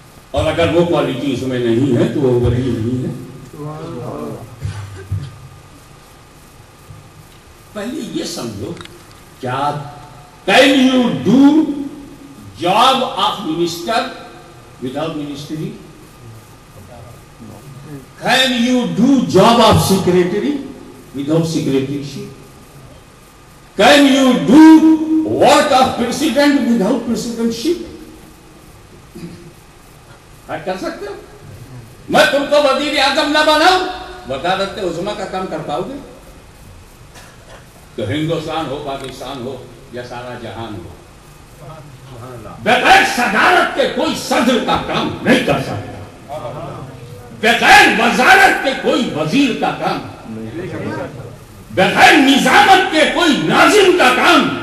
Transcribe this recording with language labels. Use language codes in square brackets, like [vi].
[ur] اور اگر وہ کوالٹی اس میں نہیں ہے تو وہ ولی نہیں ہے۔ پہلے یہ سمجھو، کیا [en] can you do job of minister without ministry? Can you do job of secretary without secretaryship? Can you do work of president without presidentship? [ur] کر سکتے ہو؟ میں تم کو وزیر اعظم نہ بناؤں، وزارت عظمیٰ کا کام کر پاؤ گے؟ کہ ہندوستان ہو، پاکستان ہو یا سارا جہان ہو، بغیر صدارت کے کوئی صدر کا کام نہیں کر سکتا، بغیر وزارت کے کوئی وزیر کا کام، بغیر نظامت کے کوئی ناظم کا کام،